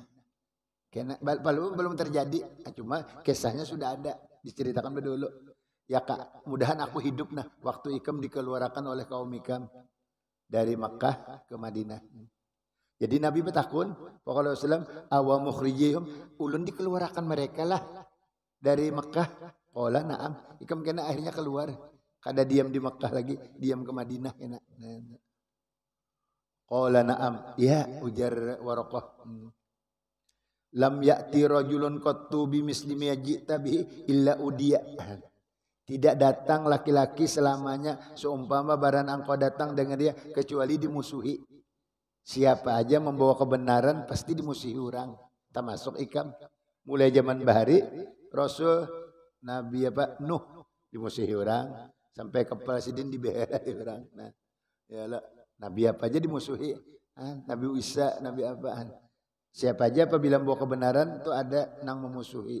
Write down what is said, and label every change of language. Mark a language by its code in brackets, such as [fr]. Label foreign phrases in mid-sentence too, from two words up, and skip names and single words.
[bjn] Kena belum terjadi, cuma kisahnya sudah ada, diceritakan dulu. Ya kak, mudahan aku hidup nah waktu ikam dikeluarkan oleh kaum ikam dari Makkah ke Madinah. Jadi Nabi bertakun, pokoknya Rasulullah [ar] awa mukhrijihum, [bjn] ulun dikeluarkan mereka lah dari Makkah. [ar] Qala na'am, [bjn] ikam kena akhirnya keluar. Kada diam di Makkah lagi, diam ke Madinah kena. [ar] Qala na'am, [bjn] ya ujar Waraqah. [ar] Lam ya'ti rajulun qattu bimisli ma ji'ta bihi illa udiya. [id] Tidak datang laki-laki selamanya seumpama barang engkau datang dengan dia kecuali dimusuhi. Siapa aja membawa kebenaran pasti dimusuhi orang. [bjn] Termasuk ikam. Mulai zaman bahari Rasul Nabi Nuh dimusuhi orang, sampai ke presiden dibelahi orang. Nah, ya lah, Nabi apa aja dimusuhi. Nabi Isa, Nabi apaan? [id] Siapa aja apabila membawa kebenaran itu ada nang memusuhi.